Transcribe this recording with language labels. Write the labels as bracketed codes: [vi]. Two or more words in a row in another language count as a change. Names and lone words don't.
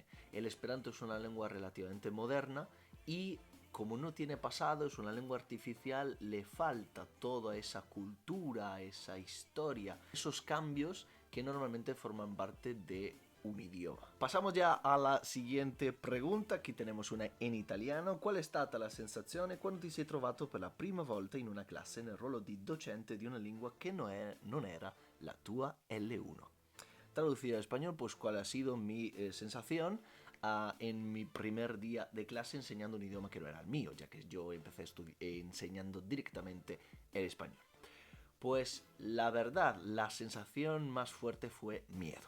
[es] El Esperanto es una lengua relativamente moderna y como no tiene pasado, es una lengua artificial, le falta toda esa cultura, esa historia, esos cambios que normalmente forman parte de un idioma. Pasamos ya a la siguiente pregunta. Aquí tenemos una en italiano. [it] Qual è stata la sensazione quando ti sei trovato per la prima volta in una classe nel ruolo di docente di una lingua che non era la tua L1? [es] Traducido al español, pues cuál ha sido mi sensación en mi primer día de clase enseñando un idioma que no era el mío, ya que yo empecé enseñando directamente el español. Pues la verdad, la sensación más fuerte fue miedo.